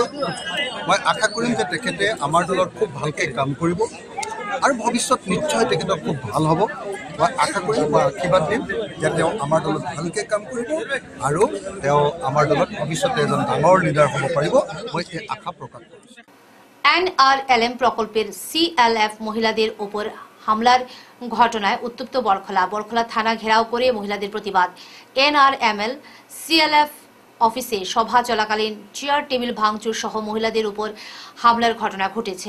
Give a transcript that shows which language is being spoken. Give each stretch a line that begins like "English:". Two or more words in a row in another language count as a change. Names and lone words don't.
Assamese: মই আশা কৰিম যে তেখেতে আমাৰ দলত খুব ভালকৈ কাম কৰিব আৰু ভৱিষ্যত নিশ্চয় তেখেতৰ খুব ভাল হ'ব। মই আশা কৰিম, মই আশীৰ্বাদ দিম যে তেওঁ আমাৰ দলত ভালকৈ কাম কৰিব আৰু তেওঁ আমাৰ দলত ভৱিষ্যতে এজন ডাঙৰ লিডাৰ হ'ব পাৰিব, মই এই আশা প্রকাশ কৰিছোঁ।
Bangla: NRLM প্রকল্পের CLF মহিলাদের ওপর হামলার ঘটনায় উত্তপ্ত বরখলা থানা ঘেরাও করে মহিলাদের প্রতিবাদ। NRML CLF অফিসে সভা চলাকালীন চেয়ার টেবিল ভাঙচুর সহ মহিলাদের উপর হামলার ঘটনা ঘটেছে।